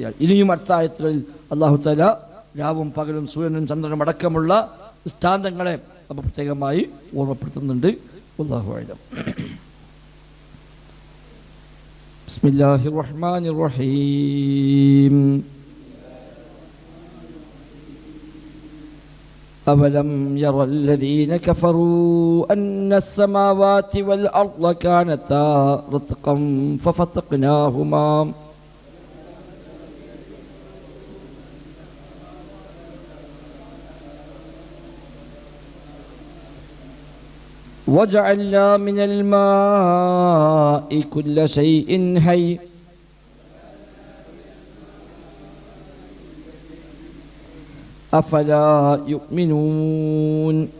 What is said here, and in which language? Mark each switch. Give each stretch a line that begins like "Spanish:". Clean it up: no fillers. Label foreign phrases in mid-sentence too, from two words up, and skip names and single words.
Malayalam: ഇനിയും അടുത്ത ആയത്തുകളിൽ
Arabic: الله تعالى
Malayalam: രാവും പകലും സൂര്യനും ചന്ദ്രനും അടക്കമുള്ള ദൃഷ്ടാന്തങ്ങളെ നമ്മൾ പ്രത്യേകമായി ഓർമ്മപ്പെടുത്തുന്നുണ്ട്.
Arabic: والله أعلم. بسم الله الرحمن الرحيم. أولم يرى الذين كفروا أن السماوات والأرض كانتا رتقا ففتقناهما وجعلنا من الماء كل شيء حي أفلا يؤمنون